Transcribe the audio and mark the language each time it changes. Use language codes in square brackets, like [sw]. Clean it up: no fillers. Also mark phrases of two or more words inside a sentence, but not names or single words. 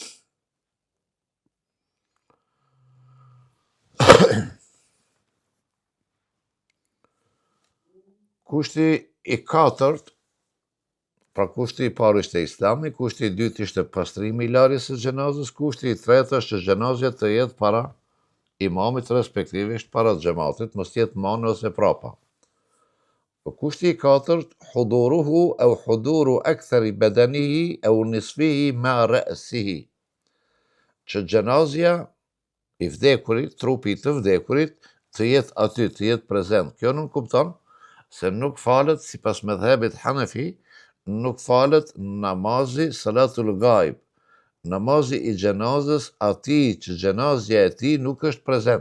[sq] Kushti i katërt, pra kushti i parë ishte Islami, kushti i dytë ishte pastrimi i larjes së xhenazës, kushti i tretë është që xhenazja të jetë para imamit, respektivisht para xhamatit, mos jetë manë ose prapa. Kushti i katërt, [ar] حضوره أو حضور أكثر بدنه أو نصفه مع رأسه, [sq] që xhenazja i vdekurit, trupi të vdekurit, të jetë aty, të jetë prezent. Kjo nuk kupton se nuk falet, sipas medhebit Hanefi, nuk falet namazi [ar] صلاة الغائب, [sq] namazi i gjenazës ati që gjenazja e ti nuk është prezent.